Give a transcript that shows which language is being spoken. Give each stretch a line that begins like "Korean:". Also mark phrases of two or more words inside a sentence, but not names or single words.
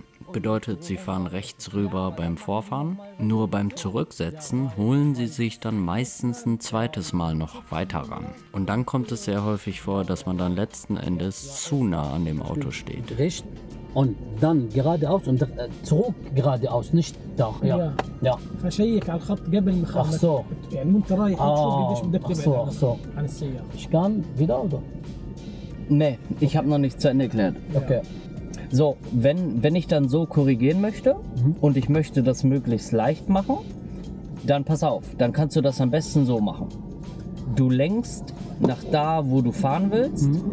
German: Bedeutet, sie fahren rechts rüber beim Vorfahren, nur beim Zurücksetzen holen sie sich dann meistens ein zweites Mal noch weiter ran. Und dann kommt es sehr häufig vor, dass man dann letzten Endes zu nah an dem Auto steht. Recht und dann geradeaus und zurück geradeaus, nicht da. Ja. Ja.
Arabic: فشيك على الخط قبل ما
German: Ach so.
Arabic: يعني وانت رايح تشوف قديش بدك
German: أخ
Arabic: تبعد
German: صو،
Arabic: عن-
German: Ach so.
Arabic: عن السيارة.
German: Ich kann wieder oder? Nee, ich habe noch nicht zu Ende erklärt. Okay. So, wenn ich dann so korrigieren möchte und ich möchte das möglichst leicht machen, dann pass auf, dann kannst du das am besten so machen. Du lenkst nach da, wo du fahren willst.